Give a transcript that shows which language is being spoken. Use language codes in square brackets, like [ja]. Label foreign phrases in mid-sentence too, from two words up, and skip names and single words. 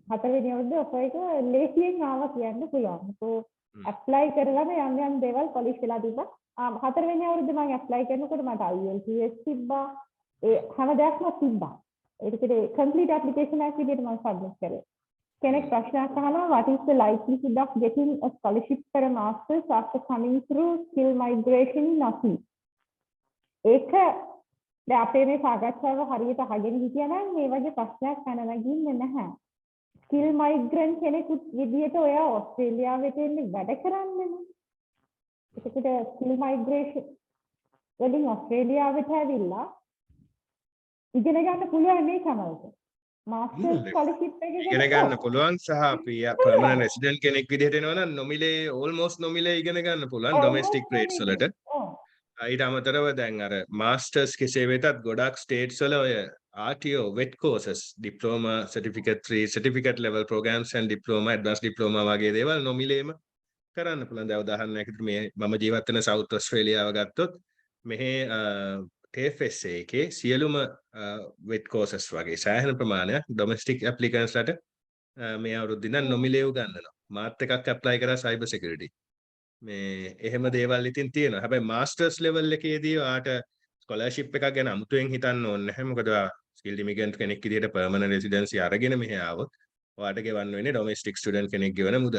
[si] හතරවෙනි අවුරුද්දේ ඔෆර් එක ලේසියෙන් ආවා කියන්න පුළුවන්. ඇප්ලයි කරගෙන යම් දේවල් පොලිෂ් වෙලා තිබ්බා. හතරවෙනි අවුරුද්දේ මම ඇප්ලයි කරනකොට මට IELTS තිබ්බා. ඒ හැම දෙයක්ම තිබ්බා. ඒකට [en] complete application [si] එකක් විදිහට මම සබ්මිට් කරේ. කෙනෙක් ප්‍රශ්නයක් අහනවා [en] what is the likelihood of getting a scholarship for a masters after coming through skill migration in ASI? [si] ඒක දැන් අපේ මේ සාකච්ඡාව හරියට අහගෙන හිටියා නම් මේ වගේ ප්‍රශ්නයක් නැගින්නේ නැහැ. [en] skill migrant [si] කෙනෙකුත් විදියට ඔයා ඕස්ට්‍රේලියාවට එන්නේ වැඩ කරන්නේ නේ. ඒකට [en] skill migration [si] වලින් ඕස්ට්‍රේලියාවට ඇවිල්ලා ඉගෙන ගන්න පුළුවන් මේ සමහරවිට. [en] masters scholarship එකක [si] ඉගෙන ගන්න පුළුවන් සහ අපි [en] permanent resident [si] කෙනෙක් විදිහට එනවා නම් නොමිලේ ඕල්මෝස්ට් නොමිලේ ඉගෙන ගන්න පුළුවන් [en] domestic rates [si] වලට. ඊට අමතරව දැන් අර මාස්ටර්ස් කෙසේ වෙතත් ගොඩක් ස්ටේට්ස් වල ඔය [en] RTO wet courses diploma certificate 3 certificate level programs and diploma advanced diploma [si] වගේ දේවල් නොමිලේම කරන්න පුළුවන්. දැන් උදාහරණයක් විදිහට මේ මම ජීවත් වෙන සවුත් ඔස්ට්‍රේලියාව ගත්තොත් මෙහි TFSA එකේ සියලුම [en] wet courses [si] වගේ සෑහෙන ප්‍රමාණයක් [en] domestic applicants [si] ලට මේ අවුරුද්දේ ඉඳන් නොමිලේ උගන්වනවා. මාත් එකක් ඇප්ලයි කරා [en] cyber security. [si] මේ එහෙම දේවල් ඉතින් තියෙනවා. හැබැයි [en] masters level [si] එකේදී ඔයාට ස්කෝලර්ෂිප් එකක් ගැන අමුතුවෙන් හිතන්න ඕනේ නැහැ. මොකද ඔයා [en] skilled immigrant [si] කෙනෙක් විදිහට [en] permanent residency [si] අරගෙන මෙහෙ ආවොත් ඔයාට ගෙවන්න වෙන්නේ [en] domestic student [si] කෙනෙක් ගෙවන මුදල.